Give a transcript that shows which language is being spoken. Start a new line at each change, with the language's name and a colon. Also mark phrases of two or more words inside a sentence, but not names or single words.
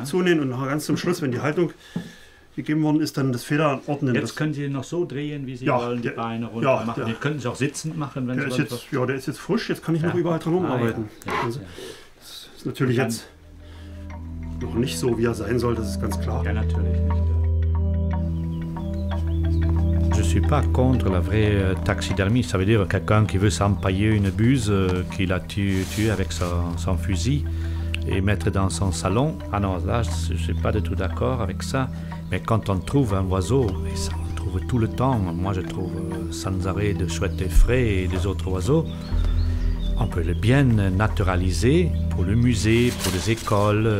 German: Zunähen und nachher ganz zum Schluss, wenn die Haltung gegeben worden ist, dann das Feder ordnen. Jetzt Das- können Sie ihn noch so drehen, wie Sie Ja, wollen, die der- Beine runter ja, machen. der- Den könnten Sie auch sitzend machen, wenn der Sie ist jetzt, ja, der ist jetzt frisch, jetzt kann ich noch überall dran arbeiten. Ja. Also, das ist natürlich Und dann- jetzt noch nicht so, wie er sein soll, das ist ganz klar. Ja, natürlich nicht.
French: Je ne suis pas contre la vraie taxidermie. Ça veut dire quelqu'un qui veut s'empailler une buse qu'il a tuée avec son fusil et mettre dans son salon. Ah non, là, je ne suis pas du tout d'accord avec ça. Mais quand on trouve un oiseau, et ça on le trouve tout le temps, moi je trouve sans arrêt de chouettes et frais et des autres oiseaux, on peut le bien naturaliser pour le musée, pour les écoles.